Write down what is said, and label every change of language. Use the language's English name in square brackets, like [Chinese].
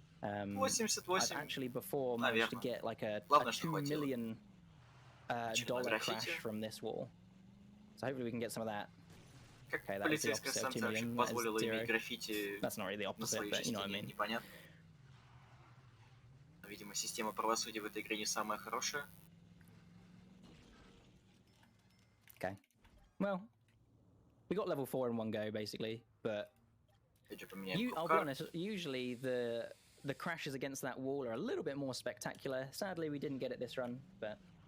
[English] I've actually before managed to get like a $2 million crash from this wall. So hopefully we can get some of that. Okay, that is the opposite of 2 million. That is 0. That's not really the opposite, but you know what I mean. [Russian] Видимо, система правосудия в этой игре не самая хорошая. [English] Okay. Well, we got level 4 in one go, basically, but I'll be honest, usually the crashes against that wall are a little bit more spectacular. Sadly, we didn't get it this run, but...